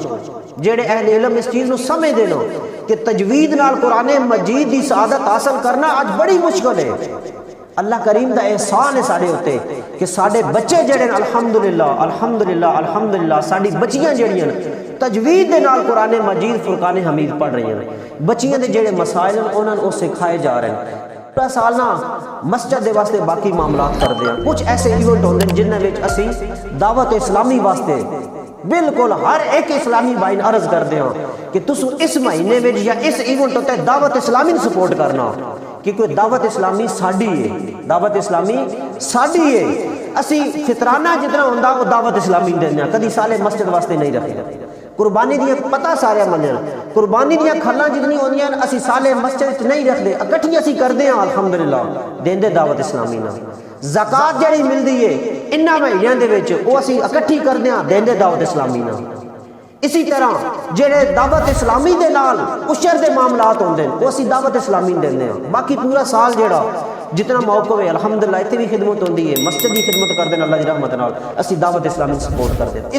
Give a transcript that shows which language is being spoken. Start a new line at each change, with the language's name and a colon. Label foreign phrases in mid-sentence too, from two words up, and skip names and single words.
Punjabi: جڑے اہل علم اس چیز نو سمجھ دے نو کہ تجوید نال قرآن مجید دی سعادت حاصل کرنا اج بڑی مشکل ہے. اللہ کریم دا احسان ہے سارے ہوتے کہ سارے بچے جڑے الحمدللہ الحمدللہ الحمدللہ ساری بچیاں جڑیاں تجوید دے نال قرآن مجید فرقان حمید پڑھ رہی ہیں. بچیاں دے جڑے مسائل انہاں نوں سکھائے جا رہے ہیں. پورا سال نا مسجد دے واسطے باقی معاملات کر دے ہیں. کچھ ایسے ایونٹ ہوندے ہیں جنہاں وچ اسی دعوت اسلامی واسطے بالکل ہر ایک اسلامی بھائی نے عرض کر دے ہیں کہ تسو اس مہینے وچ یا اس ایونٹ تے دعوت اسلامی نوں سپورٹ کرنا کیونکہ دعوت اسلامی ساڈی ہے، دعوت اسلامی ساڈی ہے. اسی فطرانہ جتنا ہوندا وہ دعوت اسلامی دیندے ہیں، کدی سالے مسجد واسطے نہیں رکھتے. قربانی دیاں پتہ سارے منن، قربانی دیاں کھلاں جتنی ہوندیاں اسی سالے مسجد وچ نہیں رکھدے، اکٹھیاں اسی کردے ہیں الحمدللہ دیندے دعوت اسلامی نال. زکات جڑی ملدی ہے انہاں مہینیاں دے وچ او اسی اکٹھی کردے ہیں دیندے دعوت اسلامی نال. اسی طرح جڑے دعوت اسلامی دے نال عشر دے معاملات ہوندے ہیں وہ اسی دعوت اسلامی دیندے ہیں. باقی پورا سال جڑا جتنا موقع ہے الحمدللہ اتنے بھی خدمت ہوندی ہے، مسجد دی خدمت کردے ہیں اللہ دی رحمت نال، اسی دعوت اسلامی سپورٹ کردے ہیں.